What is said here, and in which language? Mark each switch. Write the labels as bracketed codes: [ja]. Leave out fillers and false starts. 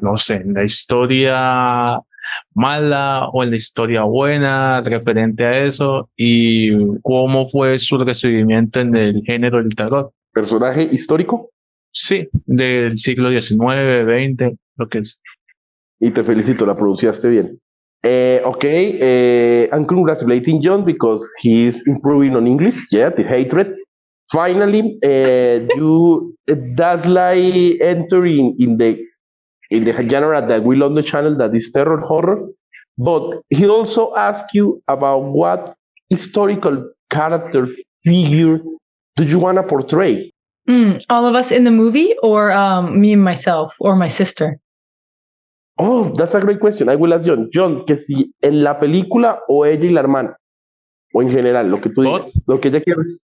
[es] No sé, en la historia mala o en la historia buena referente a eso, y cómo fue su recibimiento en el género del terror. ¿Personaje histórico? Sí, del siglo XIX, XX, lo que es. Y te felicito, la pronunciaste bien. [en] Okay, I'm congratulating Jhon because he's improving on English. Yeah, The Hatred. Finally, you that's like entering in the genre that we love on the channel, that is terror horror. But he also asked you about what historical character figure do you want to portray? All of us in the movie, or me and myself, or my sister? Oh, that's a great question. I will ask John. [es] John, que si en la película o ella y la hermana, o en general, lo que tú [en] Both? [es] digas, lo que ella quieras.